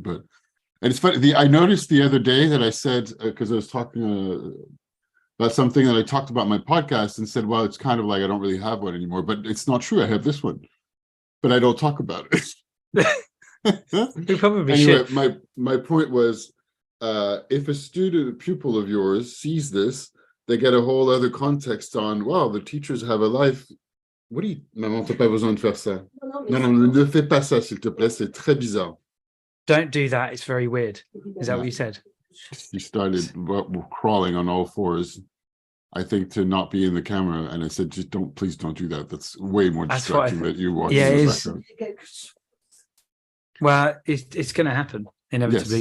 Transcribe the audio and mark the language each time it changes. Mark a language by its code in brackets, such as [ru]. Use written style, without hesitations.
[en] But and it's funny. I noticed the other day that I said, because I was talking about something that I talked about in my podcast and said, well, it's kind of like I don't really have one anymore, but it's not true. I have this one, but I don't talk about it. We probably anyway, should. My point was, if a pupil of yours sees this, they get a whole other context on, wow, the teachers have a life. What do you... [fr] Maman, t'as pas besoin de faire ça. Non, ne fais pas ça, s'il te plaît, c'est très bizarre. [en] Don't do that, it's very weird. Is that what you said? She started crawling on all fours, I think, to not be in the camera, and I said, just please don't do that. That's way more distracting that you watch. Yeah, it is. Well, it's going to happen inevitably.